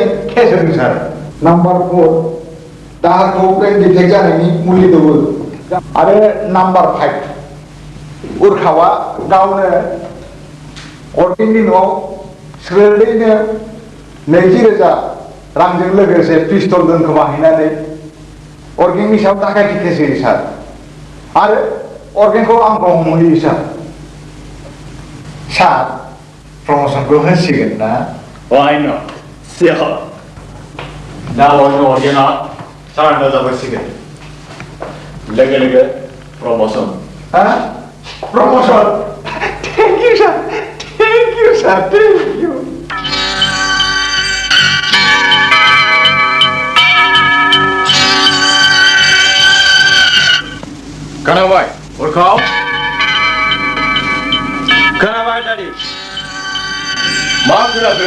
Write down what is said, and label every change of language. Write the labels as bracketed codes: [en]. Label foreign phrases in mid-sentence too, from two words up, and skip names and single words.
[brx] केस होदों सार नाम्बार 4 दाहारखौ ब्रेन डिफेक्ट जानायनि मुलि दौवो आरो नाम्बार 5 उरखावा गावनो अर्गेननि न'आव स्रोदैनो 20,000 रांजों लोगोसे पिस्तल दोनखोमाहैनानै अर्गेननि सायाव दाखायथि केस होयो सार आरो अर्गेंखौ आंखौ हमहैयो सार सार प्रमोसनखौ होसिगोन ना [en] Why not? Sure. [brx] दा अर्गेना सारानो जाबोसिगोन लोगो लोगो प्रमोसन [en] हा promotion thank you sir thank you [brx] खोनाबाय उरखाव खोनाबाय दादि मा खोनाखो